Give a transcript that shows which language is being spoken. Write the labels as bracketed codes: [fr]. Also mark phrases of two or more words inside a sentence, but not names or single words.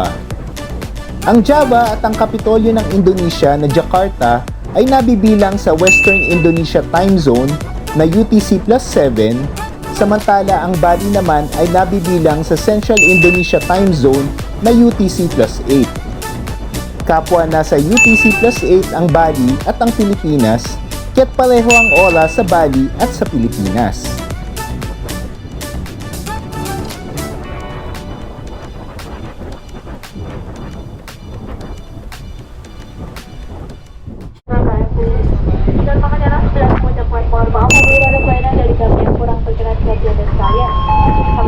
[tl] Ang Java at ang Kapitolyo ng Indonesia na Jakarta ay nabibilang sa [en] Western Indonesia time zone [tl] na UTC+7, samantala ang Bali naman ay nabibilang sa [en] Central Indonesia time zone [tl] na UTC+8. Kapwa nasa UTC+8 ang Bali at ang Pilipinas, kaya't pareho ang oras sa Bali at sa Pilipinas. [id] Dan makanya sudah mengucapkan mohon maaf apabila ada kelainan dari kami yang kurang berkenan di hati dan sekalian.